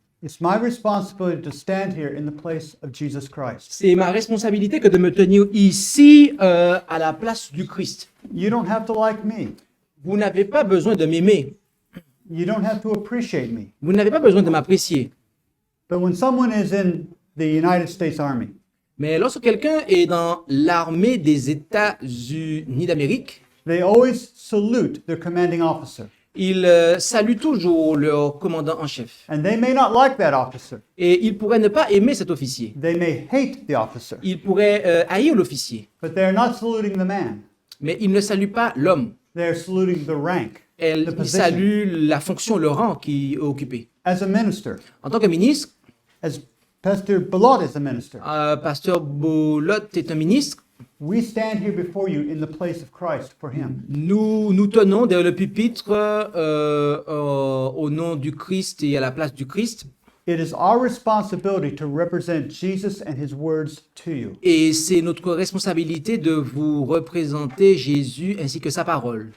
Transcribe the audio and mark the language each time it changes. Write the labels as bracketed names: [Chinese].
[English] it's my responsibility to stand here in the place of Jesus Christ. [French] c'est ma responsabilité que de me tenir ici à la place du Christ. [English] You don't have to like me. [French] Vous n'avez pas besoin de m'aimer. [English] You don't have to appreciate me. [French] Vous n'avez pas besoin de m'apprécier. [English] But when someone is in the United States Army, [French] Mais lorsque quelqu'un est dans l'armée des États-Unis d'Amérique, [English] they always salute their commanding officer. [French] il salue toujours leur commandant en chef. [English] And they may not like that officer. [French] Et il pourrait ne pas aimer cet officier. [English] They may hate the officer. [French] Il pourrait haïr l'officier. [English] But they're not saluting the man. [French] Mais il ne salue pas l'homme. [English] They're saluting the rank, the [French] Il [English] position. [French] salue la fonction, le rang qui est occupé. [English] As a minister, [French] En tant que ministre, [English] as Pastor Bilot is a minister, [French] Pasteur Bolot est un ministre. [English] we stand here before you in the place of Christ for him. [French] Nous tenons derrière le pupitre au nom du Christ et à la place du Christ. [English] It is our responsibility to represent Jesus and his words to you. [French] Et c'est notre responsabilité de vous représenter Jésus ainsi que sa parole.